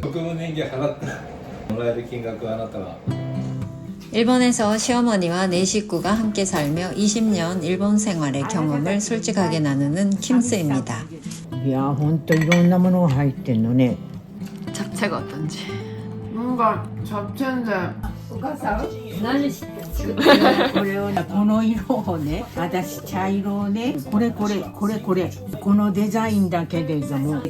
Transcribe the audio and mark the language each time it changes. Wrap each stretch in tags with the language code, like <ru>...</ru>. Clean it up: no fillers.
<ja>国務年金払ってもらえる金額はあなたは</ja> <ko>일본에서 시어머니와 네 식구가 함께 살며 20년 일본 생활의 경험을 솔직하게 나누는 킴스입니다.</ko> <ja>いやほんといろんなものが入ってんのね。</ja> <ko>잡채가 어떤지. 뭔가 잡채인데</ko> <ja>お母さん何してんこれをねこの色をね私茶色をねこれこのデザインだけでも</ja>